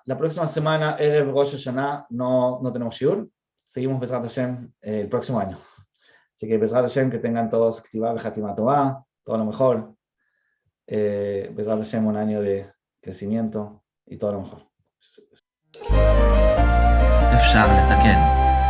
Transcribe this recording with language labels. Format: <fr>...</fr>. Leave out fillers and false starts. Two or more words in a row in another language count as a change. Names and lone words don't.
<es>La próxima semana,</es> <he>ערב ראש השנה,</he> <es>no tenemos shiur. Seguimos</es> <he>בעזרת השם</he> <es>el próximo año. Así que</es> <he>בעזרת השם,</he> <es>que tengan todos</es> <he>כתיבה וחתימה טובה,</he> <es>todo lo mejor.</es> <he>בעזרת השם,</he> <es>un año de crecimiento y todo lo mejor.</es> <he>אפשר לתקן.</he>